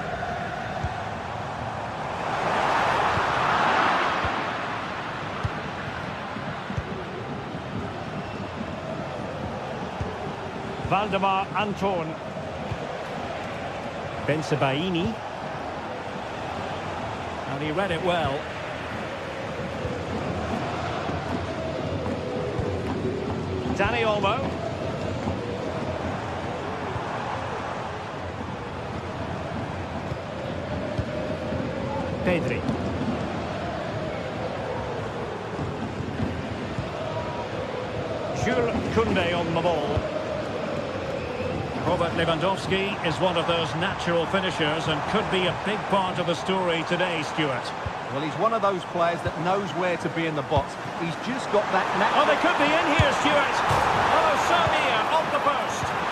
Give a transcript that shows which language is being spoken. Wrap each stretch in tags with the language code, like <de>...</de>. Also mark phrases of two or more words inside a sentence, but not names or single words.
<en>Valdemar Anton. Bensebaini. And he read it well. Dani Olmo. Pedri. Jules Koundé on the ball. Robert Lewandowski is one of those natural finishers and could be a big part of the story today, Stuart. Well, he's one of those players that knows where to be in the box. He's just got that natural... Oh, they could be in here, Stuart. Oh, so near, off the post.</en>